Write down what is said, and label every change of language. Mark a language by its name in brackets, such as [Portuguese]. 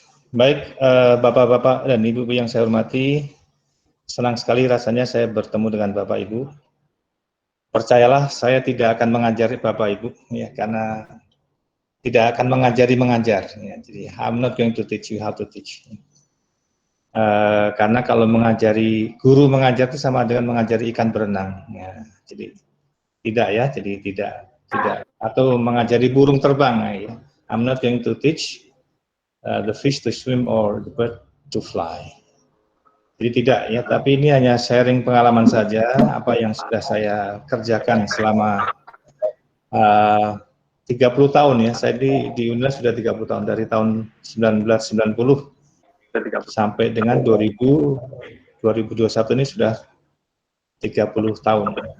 [Indonesian] Baik, Bapak-Bapak dan Ibu-Ibu yang saya hormati, senang sekali rasanya saya bertemu dengan Bapak Ibu. Percayalah, saya tidak akan mengajari Bapak Ibu, ya, karena tidak akan mengajari mengajar. Ya. Jadi, [English] I'm not going to teach you how to teach. [Indonesian] Karena kalau mengajari, guru mengajar itu sama dengan mengajari ikan berenang. Ya. Jadi tidak ya, jadi tidak atau mengajari burung terbang. Ya. [English] I'm not going to teach the fish to swim or the bird to fly. [Indonesian] Jadi tidak ya, tapi ini hanya sharing pengalaman saja apa yang sudah saya kerjakan selama 30 tahun ya. Saya di UNILA sudah 30 tahun, dari tahun 1990 sampai dengan 2021 ini sudah 30 tahun.